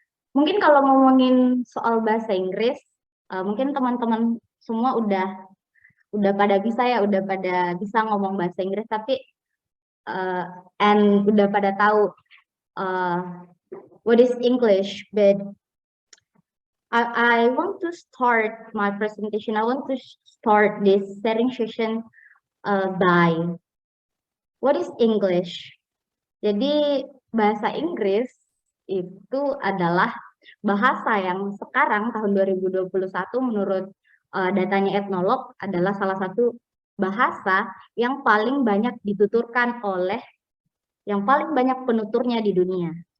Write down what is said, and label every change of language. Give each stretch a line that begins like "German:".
Indonesian: Mungkin kalau ngomongin soal bahasa Inggris, mungkin teman-teman semua udah pada bisa ya, udah pada bisa ngomong bahasa Inggris, tapi and udah pada tahu
English: what is English, but I want to start my presentation. I want to start this sharing session by what is English.
Indonesian: Jadi bahasa Inggris itu adalah bahasa yang sekarang tahun 2021 menurut datanya Ethnologue adalah salah satu bahasa yang paling banyak dituturkan oleh yang paling banyak penuturnya di dunia.